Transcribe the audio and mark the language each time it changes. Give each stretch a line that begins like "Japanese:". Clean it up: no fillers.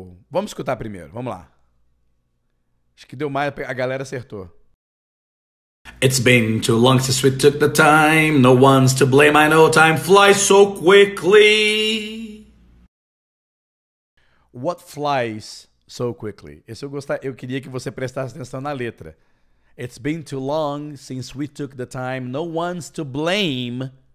Portuguese: Vamos escutar primeiro, vamos lá. Acho que deu mais, a galera acertou.
English: It's been too long since we took the time. No one's to blame. I know time flies so quickly. What flies so quickly?
Portuguese: Esse eu queria que você prestasse atenção na letra.
English: It's been too long since we took the time. No one's to blame.